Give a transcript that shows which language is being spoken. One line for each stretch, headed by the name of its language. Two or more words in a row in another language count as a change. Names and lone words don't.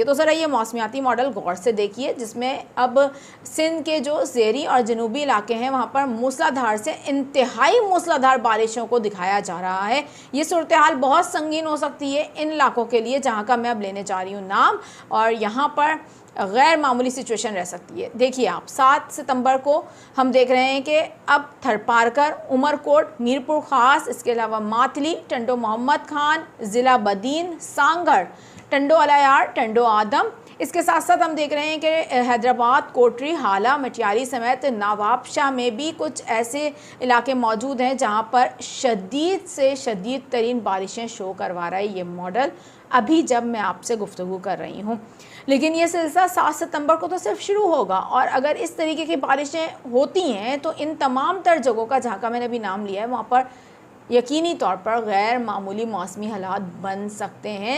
Urdu: تو ذرا یہ موسمیاتی ماڈل غور سے دیکھیے، جس میں اب سندھ کے جو زیری اور جنوبی علاقے ہیں وہاں پر موسلادھار سے انتہائی موسلادھار بارشوں کو دکھایا جا رہا ہے. یہ صورت حال بہت سنگین ہو سکتی ہے ان علاقوں کے لیے، جہاں کا میں اب لینے جا رہی ہوں نام، اور یہاں پر غیر معمولی سچویشن رہ سکتی ہے. دیکھیے آپ، 7 ستمبر کو ہم دیکھ رہے ہیں کہ اب تھرپارکر، عمرکوٹ، میرپور خاص، اس کے علاوہ ماتلی، ٹنڈو محمد خان، ضلع بدین، سانگھڑ، ٹنڈو الہ یار، ٹنڈو آدم، اس کے ساتھ ساتھ ہم دیکھ رہے ہیں کہ حیدرآباد، کوٹری، ہالا، مٹیاری سمیت نوابشاہ میں بھی کچھ ایسے علاقے موجود ہیں جہاں پر شدید سے شدید ترین بارشیں شو کروا رہا ہے یہ ماڈل، ابھی جب میں آپ سے گفتگو کر رہی ہوں. لیکن یہ سلسلہ 7 ستمبر کو تو صرف شروع ہوگا، اور اگر اس طریقے کی بارشیں ہوتی ہیں تو ان تمام تر جگہوں کا، جہاں کا میں نے ابھی نام لیا ہے، وہاں پر یقینی طور پر غیر معمولی موسمی حالات بن سکتے ہیں.